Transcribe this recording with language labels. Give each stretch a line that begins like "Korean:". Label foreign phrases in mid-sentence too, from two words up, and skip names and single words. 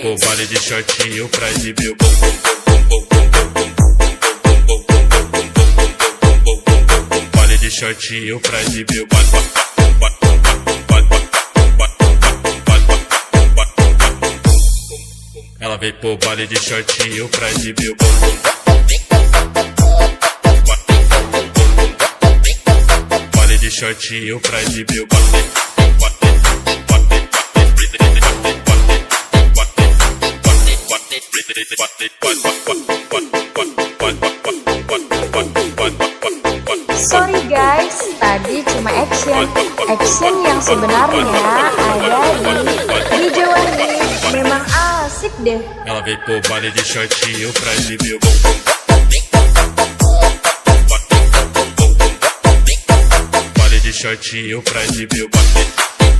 Portuguese: baile de shortinho pra exibir o baile de shortinho pra exibir o ela veio pro baile de shortinho pra exibir o baile de shortinho pra exibir o
English: Sorry guys,
Indonesian: tadi cuma action yang sebenarnya ada di video ini. Memang asik deh.
Portuguese: ela veio pro baile de shortinho pra exibir o baile de shortinho pra exibir o